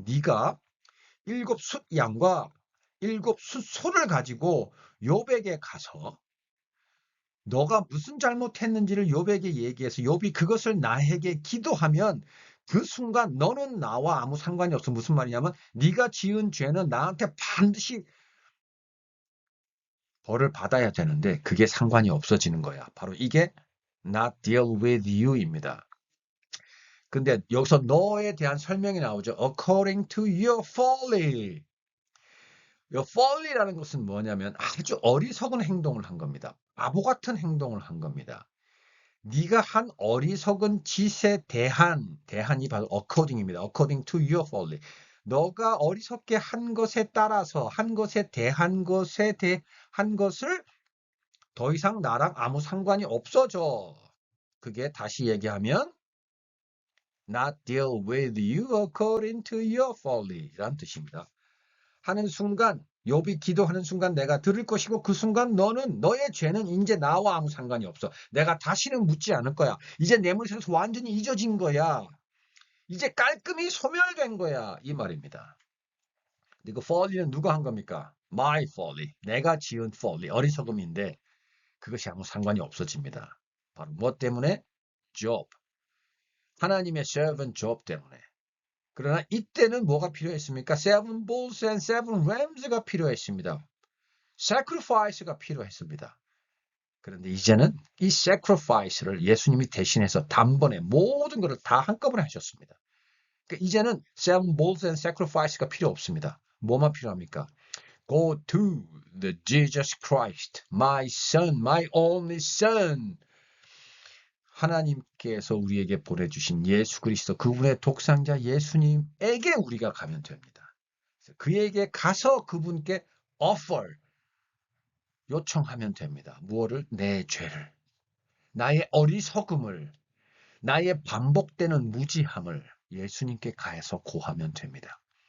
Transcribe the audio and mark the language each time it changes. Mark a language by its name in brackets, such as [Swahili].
[Korean] 네가 7 숫양과 7 숫소를 가지고 욥에게 가서 너가 무슨 잘못했는지를 욥에게 얘기해서 욥이 그것을 나에게 기도하면 그 순간 너는 나와 아무 상관이 없어. 무슨 말이냐면 네가 지은 죄는 나한테 반드시 벌을 받아야 되는데 그게 상관이 없어지는 거야. 바로 이게 [English] not deal with you입니다. [Korean] 근데 여기서 너에 대한 설명이 나오죠. [English] according to your folly. [Korean] 이 folly라는 것은 뭐냐면 아주 어리석은 행동을 한 겁니다. 바보 같은 행동을 한 겁니다. 네가 한 어리석은 짓에 대한이 바로 according입니다. [English] according to your folly. [Korean] 너가 어리석게 한 것에 따라서 한 것에 대한 것을 더 이상 나랑 아무 상관이 없어져. 그게 다시 얘기하면 [English] not deal with you according to your folly [Korean] 라는 뜻입니다. 하는 순간 욥이 기도하는 순간 내가 들을 것이고 그 순간 너의 죄는 이제 나와 아무 상관이 없어. 내가 다시는 묻지 않을 거야. 이제 내 머릿속에서 완전히 잊어진 거야. 이제 깔끔히 소멸된 거야. 이 말입니다. 이거 folly는 누가 한 겁니까? [English] My folly. [Korean] 내가 지은 [English] folly. [Korean] 어리석음인데 그것이 아무 상관이 없어집니다. 바로 무엇 때문에? Job. 하나님의 servant Job 때문에. 그러나 이때는 뭐가 필요했습니까? [English] Seven bulls and seven rams가 [Korean] 필요했습니다. sacrifice가 필요했습니다. 그런데 이제는 이 sacrifice를 예수님이 대신해서 단번에 모든 것을 다 한꺼번에 하셨습니다. 그러니까 이제는 [English] seven bulls and sacrifice [Korean] 가 필요 없습니다. 뭐만 필요합니까? [English] Go to the Jesus Christ, my son, my only son. [Korean] 하나님께서 우리에게 보내주신 예수 그리스도 그분의 독생자 예수님에게 우리가 가면 됩니다. 그에게 가서 그분께 offer, 요청하면 됩니다. 무엇을? 내 죄를, 나의 어리석음을, 나의 반복되는 무지함을 예수님께 가서 고하면 됩니다.